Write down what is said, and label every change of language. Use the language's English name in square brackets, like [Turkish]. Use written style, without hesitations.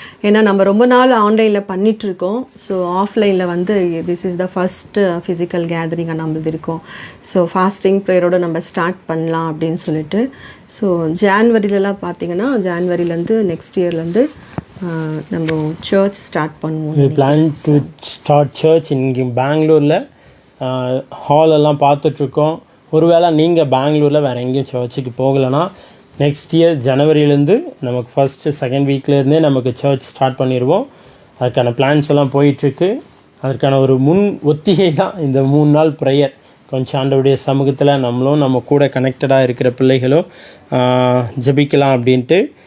[Tamil] ஏன்னா நம்ம ரொம்ப நாள் ஆன்லைனில் பண்ணிகிட்ருக்கோம். ஸோ ஆஃப்லைனில் வந்து [English] this is the first physical [Tamil] கேதரிங்காக நம்மளது இருக்கும். ஸோ ஃபாஸ்டிங் ப்ரேயரோடு நம்ம ஸ்டார்ட் பண்ணலாம் அப்படின்னு சொல்லிட்டு. ஸோ ஜான்வரிலலாம் பார்த்தீங்கன்னா ஜான்வரிலேருந்து நெக்ஸ்ட் இயர்லேருந்து நம்ம சர்ச் ஸ்டார்ட் பண்ணுவோம். [English] We plan to start church [Tamil] இங்கே பெங்களூரில் ஹாலெல்லாம் பார்த்துட்ருக்கோம். ஒருவேளை நீங்கள் பெங்களூரில் வேறு எங்கேயும் சர்ச்சுக்கு போகலைன்னா நெக்ஸ்ட் இயர் ஜனவரியிலேருந்து நமக்கு ஃபஸ்ட்டு செகண்ட் வீக்லேருந்தே நமக்கு சர்ச் ஸ்டார்ட் பண்ணிடுவோம். அதுக்கான பிளான்ஸ் எல்லாம் போயிட்டுருக்கு. அதற்கான ஒரு முன் ஒத்திகை தான் இந்த 3 நாள் ப்ரேயர். கொஞ்சம் ஆண்டவருடைய சமூகத்தில் நம்மளும் நம்ம கூட கனெக்டடாக இருக்கிற பிள்ளைகளும் ஜெபிக்கலாம் அப்படின்ட்டு.